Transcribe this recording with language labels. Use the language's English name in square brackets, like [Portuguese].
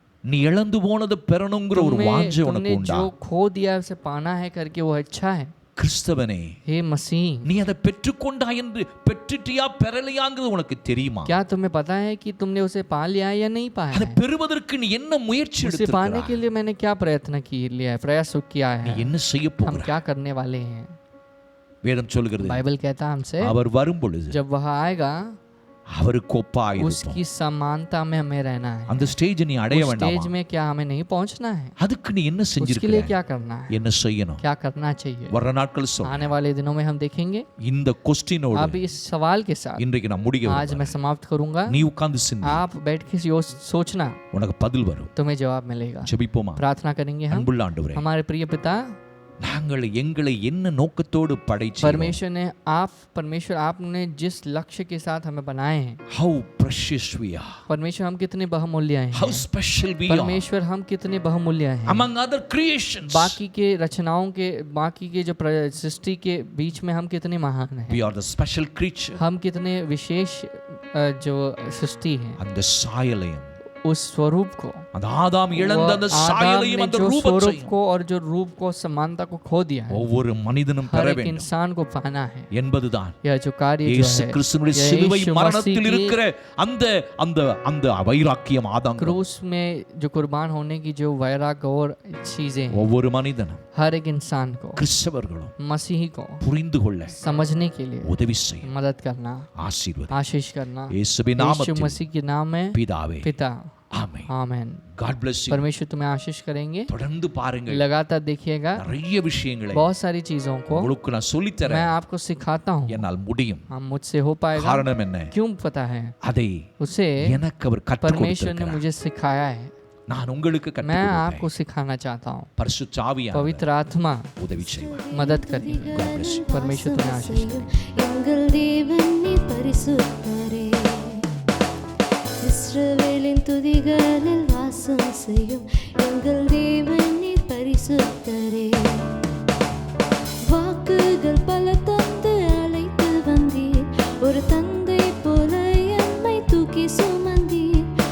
[Tamil] நீ இழந்து போனது பெறணுங்கிற ஒரு வாஞ்சை உனக்கு உண்டா? [Hindi] जो खो दिया उसे पाना है करके वो अच्छा है। [Tamil] கிறிஸ்தவனே, [Hindi] हे मसीह, [Tamil] நீ அதை பெற்றுக்கொண்டா என்று பெற்றுட்டியா பெறலையாங்கிறது உனக்கு தெரியுமா? [Hindi] क्या तुम्हें पता है कि तुमने उसे पा लिया है या नहीं पाया [Tamil] அதை [Hindi] है? [Tamil] பெறுவதற்கு நீ என்ன முயற்சி [Hindi] उसे पाने [Tamil] எடுத்திருக்கிறாய்? [Hindi] के लिए मैंने क्या प्रयत्न लिया है, प्रयास किया [Tamil] நீ [Hindi] है, [Tamil] என்ன செய்ய [Hindi] हम [Tamil] போகிறாய்? [Hindi] क्या करने वाले हैं? [Tamil] வேதம் சொல்கிறது, [Hindi] बाइबल कहता है हमसे, [Tamil] அவர் வரும் பொழுது [Hindi] जब वह आएगा [Tamil] அவருக்கு ஒப்பாய் இருப்போம். [Hindi] उसकी समानता में हमें रहना है। [Tamil] அந்த ஸ்டேஜ் நீ அடைய [Hindi] उस [Tamil] வேண்டாமா? [Hindi] स्टेज में क्या हमें नहीं पहुंचना है? [Tamil] அதுக்கு நீ என்ன [Hindi] उसके लिए [Tamil] செஞ்சிருக்க? [Hindi] क्या करना है, [Tamil] என்ன செய்யணும்? [Hindi] क्या करना चाहिए? [Tamil] வர நாட்கள் சொல். [Hindi] आने वाले दिनों में हम देखेंगे। [Tamil] இந்த கொஸ்டினோட [Hindi] अब इस सवाल के साथ [Tamil] இன்றைக்கு நான் முடிக்க [Hindi] आज मैं समाप्त करूंगा। [Tamil] நீ உட்கார்ந்து சிந்தி, [Hindi] आप बैठ के सोचना, [Tamil] உனக்கு பதில் வரும். [Hindi] तुम्हें जवाब मिलेगा। [Tamil] ஜெபிப்போமா? [Hindi] प्रार्थना करेंगे हम। [Tamil] அன்புள்ள ஆண்டவரே, [Hindi] हमारे प्रिय पिता, [Tamil] நாங்கள் எங்களை என்ன நோக்கத்தோடு படைச்சீரோ, [Hindi] परमेश्वर आपने जिस लक्ष्य के साथ हमें बनाए हैं, [English] how precious we are, [Hindi] परमेश्वर हम कितने बहुमूल्य हैं, [English] how special we are [Hindi] परमेश्वर हम कितने बहुमूल्य हैं, [English] among other creations. [Hindi] बाकी के रचनाओं के, बाकी के जो सृष्टि के बीच में हम कितने महान हैं, [English] We are the special creature. [Hindi] हम कितने विशेष जो सृष्टि है, [Tamil] அந்த சாயலையும் [Hindi] उस स्वरूप को, [Tamil] அந்த ஆதாம் இழந்த அந்த [Hindi] आदम [Tamil] சாயலையும் [Hindi] ने [Tamil] அந்த [Hindi] जो स्वरूप [Tamil] ரூபத்தையும் [Hindi] को और जो रूप को, समानता को खो दिया है, [Tamil] ஒவ்வொரு மனிதனும் [Hindi] हर [Tamil] பெற [Hindi] एक [Tamil] வேண்டும் [Hindi] इंसान को पाना है। [Tamil] என்பதுதான் [Hindi] यह जो कार्य जो [Tamil] இயேசு [Hindi] है, [Tamil] கிறிஸ்துவின் [Hindi] यह [Tamil] சிலுவை [Hindi] यीशु [Tamil] மரணத்தில் [Hindi] मसीह की [Tamil] இருக்கிற அந்த அந்த அந்த வைராக்கியம் ஆதாம் [Hindi] क्रूस में जो कुर्बान होने की जो वैराग और चीजें हैं, [Tamil] ஒவ்வொரு மனிதனும் [Hindi] हर एक इंसान को, [Tamil] கிறிஸ்தவர்களும் [Hindi] मसीही को [Tamil] புரிந்து கொள்ள [Hindi] समझने के लिए [Tamil] உதவி செய்யும். [Hindi] मदद करना, [Tamil] ஆசீர்வாதம் [Hindi] आशीष करना, [Tamil] இயேசுவின் [Hindi] यीशु [Tamil] நாமத்தில் [Hindi] मसीह के नाम में [Tamil] பிதாவே, [Hindi] पिता, [Tamil] ஆமென். [Hindi] आमेन। [English] God bless you. [Hindi] परमेश्वर तुम्हें आशीष करेंगे। [Tamil] தொடர்ந்து பாருங்கள், [Hindi] लगातार देखिएगा, [Tamil] நிறைய விஷயங்களை [Hindi] बहुत सारी चीजों को [Tamil] உங்களுக்கு நான் சொல்லித் [Hindi] मैं [Tamil] தரேன். [Hindi] आपको सिखाता हूँ। [Tamil] என்னால் முடியும். [Hindi] हम मुझसे हो पाएगा, [Tamil] காரணம் என்ன? [Hindi] क्यों पता है? [Tamil] அதை [Hindi] उसे [Tamil] எனக்கு அவர் கற்றுக் [Hindi] परमेश्वर ने [Tamil] கொடுத்திருக்கிறார். [Hindi] मुझे सिखाया है, [Tamil] நான் உங்களுக்கு கற்றுக் [Hindi] मैं [Tamil] கொடுப்பேன். [Hindi] आपको सिखाना चाहता हूँ। [Tamil] பரிசுத்த ஆவியானவர் [Hindi] पवित्र आत्मा [Tamil] உதவி செய்வார். [Hindi] मदद करेगी। [English] God bless you. [Hindi] परमेश्वर तुम्हें आशीष दे। [Tamil] எங்கள் தேவன் நீ பரிசுத்தரே, இஸ்ரவேலின் துதிகளில் வாசம் செய்யும் எங்கள் தேவன் நீ பரிசுத்தரே. வாக்குகள் பல தந்து அழைத்து வந்தீர், ஒரு தந்தை போல எம்மை தூக்கி சுமந்தீர்.